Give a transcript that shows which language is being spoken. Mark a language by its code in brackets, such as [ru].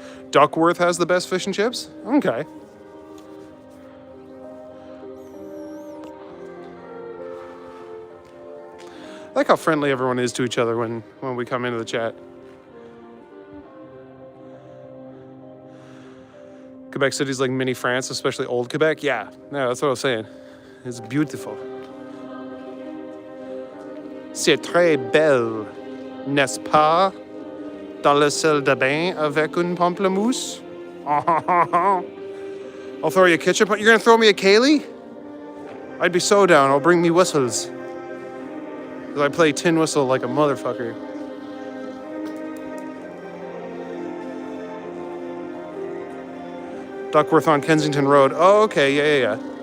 [en] Duckworth has the best fish and chips? Okay. I like how friendly everyone is to each other when we come into the chat. Quebec City's like mini France, especially old Quebec. Yeah, that's what I was saying. It's beautiful. [fr] C'est très belle, n'est-ce pas? Dans le salle de bain avec une pamplemousse. [en] I'll throw you a ketchup. You're gonna throw me a Kaylee? I'd be so down. I'll bring me whistles. 'Cause I play tin whistle like a motherfucker. Duckworth on Kensington Road. Oh, okay, yeah.